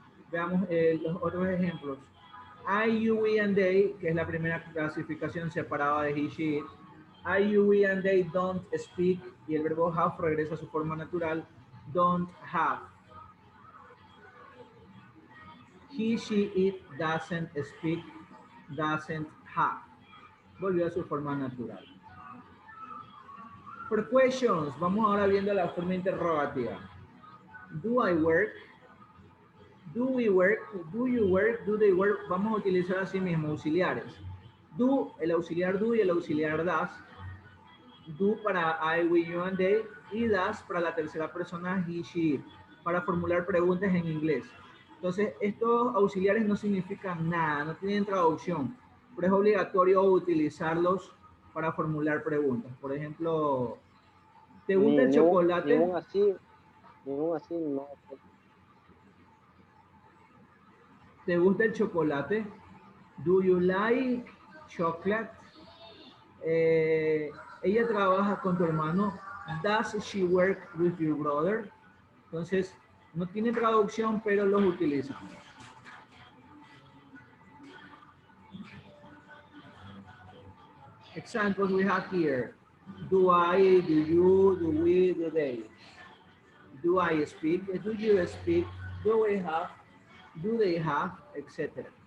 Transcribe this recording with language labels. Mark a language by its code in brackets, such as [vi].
[es] Veamos los otros ejemplos. I, you, we, and they, que es la primera clasificación separada de he, she, it. [en] I, you, we, and they don't speak, [es] y el verbo have regresa a su forma natural, [en] don't have. He, she, it doesn't speak, doesn't have. [es] Volvió a su forma natural. [en] For questions, [es] vamos ahora viendo la forma interrogativa. [en] Do I work? Do we work? Do you work? Do they work? [es] Vamos a utilizar así mismo auxiliares. Do, el auxiliar do y el auxiliar does. Do para I, we, you, and they. Y does para la tercera persona he, she, it. Para formular preguntas en inglés. Entonces, estos auxiliares no significan nada, no tienen traducción. Pero es obligatorio utilizarlos para formular preguntas. Por ejemplo, ¿te gusta el chocolate? Ningún así no. ¿Te gusta el chocolate? [en] Do you like chocolate? [es] Ella trabaja con tu hermano. [en] Does she work with your brother? [es] Entonces, no tiene traducción, pero los utilizamos. [en] Examples we have here. Do I, do you, do we, do they? Do I speak? Do you speak? Do we have? Do they have? Etc.